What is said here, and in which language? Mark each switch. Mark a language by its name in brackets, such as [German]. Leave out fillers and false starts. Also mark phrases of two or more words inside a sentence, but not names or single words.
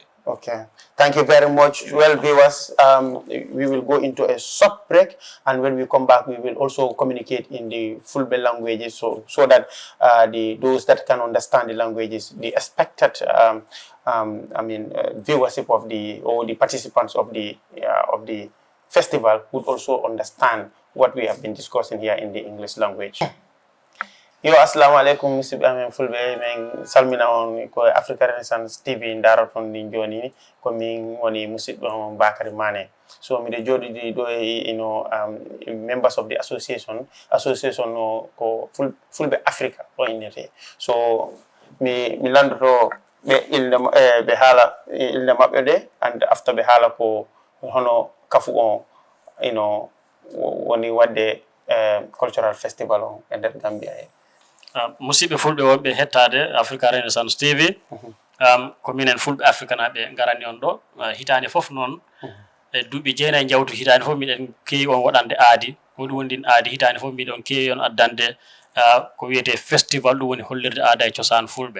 [English] Okay, thank you very much. Well, viewers, we will go into a short break, and when we come back, we will also communicate in the Fulbe languages, so that those that can understand the languages, the expected viewership of the participants of the festival would also understand what we have been discussing here in the English language. [Fula] Yo, [Arabic] assalamu alaikum, [Fula] musidɓe amen fulɓe, min salmina on ko Africa Renaissance TV ndaroton ndi joni ko min woni musidɓe on Bakary Mane. So miɗo joɗiɗi ɗo [English] members of the association [Fula] ko Fulbe Africa o innete. So mi landoto ɓe haala ilde maɓɓe ɗe, [English] and after [Fula] ɓe haala ko hono kafu on woni wadde [English] cultural festival [Fula] on e nder Gambia he. Musidɓe fulɓe wonɓe hettade Africa Renaissance TV, ko minen Fulbe Africa naɓe garani on ɗo hitande fof noon e duuɓi 9 jawtu hitande fof miɗen keewi on waɗande aadi, hoɗum woni ɗin aadi hitande fof miɗon keewi on addande ko wiyete festival, ɗum woni hollirde aada e cosaan fulɓe.